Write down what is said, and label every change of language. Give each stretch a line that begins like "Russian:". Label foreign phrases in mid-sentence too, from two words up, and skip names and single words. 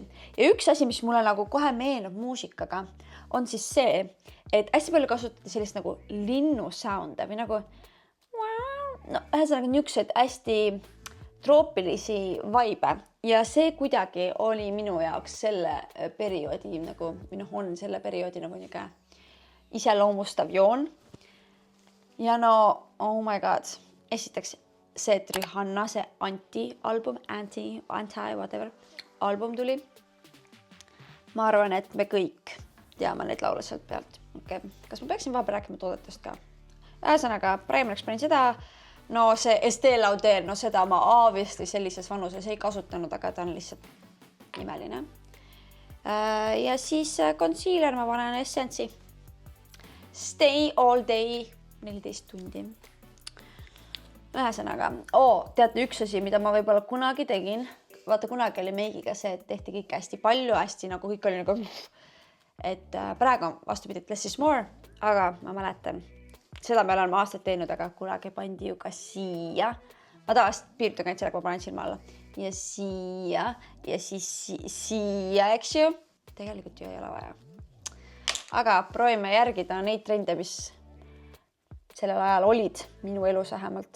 Estonian: Ja üks asi, mis mulle nagu kohe meenub muusikaga, on siis see, et hästi palju kasutati sellist nagu linnu sound'e või nagu ühesõnaga niisugused hästi troopilisi vibe. Ja see kuidagi oli minu jaoks selle perioodi nagu, on selle perioodi nagu niisugune iseloomustav joon. Ja no,
English: oh my god,
Estonian: esiteks see, et Rihanna, see Anti-album, Anti, whatever, album tuli. Ma arvan, et me kõik teame neid laule sealt pealt. Okay. Kas ma peaksin vahepeal rääkima toodetest ka? Ühesõnaga, Primarix panin seda, no see Estée Lauder, no seda ma obviously sellises vanuses ei kasutanud, aga ta on lihtsalt imeline. Ja siis concealer ma panen Essence'i. Stay all day, 14 tundi. Ühesõnaga, teate üks asi, mida ma võib-olla kunagi tegin. Vaata, kunagi oli meigiga see, et tehti kõik hästi palju, hästi nagu kõik oli nagu, et praegu vastupidi,
English: less is more,
Estonian: aga ma mäletan, seda me oleme aastaid teinud, aga kunagi pandi ju ka siia. Ma tavaliselt piirdugan ainult sellega, ma panen silma alla. Ja siia, ja siis siia, eks ju. Tegelikult ju ei ole vaja. Aga proovime järgida neid trende, mis sellel ajal olid minu elus vähemalt.